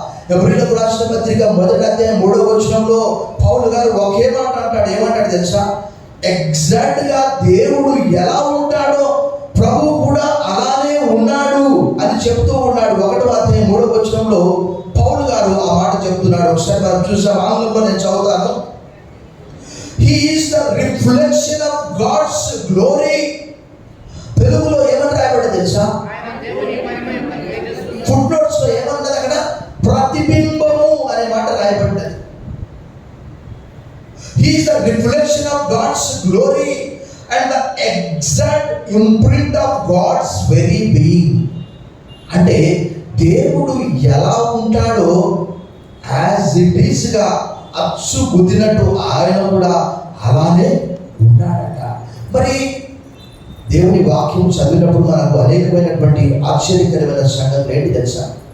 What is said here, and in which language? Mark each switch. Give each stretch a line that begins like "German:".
Telugu: హెబ్రీయులకు రాసిన పత్రిక 1వ అధ్యాయం 3వ వచనంలో పౌలు గారు ఒకే మాట అంటాడు. ఏమంటాడు తెలుసా? ఎగ్జాక్ట్గా దేవుడు ఎలా ఉంటాడో ప్రభు కూడా అలానే ఉన్నాడు అని చెప్తూ ఉన్నాడు. 1వ అధ్యాయం 3వ వచనంలో పౌలు గారు ఆ మాట చెప్తున్నాడు. ఒకసారి మనం చూసాం. ఆంగ్లంలో నేను చదువుతాను.
English: He is the reflection of God's glory.
Telugu: తెలుగులో ఏమని రాయబడింది తెలుసా? ఫుట్ నోట్స్ లో ఏమన్నది అక్కడ? ప్రతిబింబము అనే మాట రాయబడింది.
English: He is the reflection of God's glory and the exact imprint of God's very being.
Telugu: అంటే దేవుడు ఎలా ఉంటాడో
English: as it is
Telugu: గా అచ్చు గుద్దినట్టు ఆయన కూడా అలానే ఉన్నాడట. మరి దేవుని వాక్యం చదివినప్పుడు మనకు అనేకమైనటువంటి ఆశ్చర్యకరమైన సంగతులు ఏంటి తెలుసా?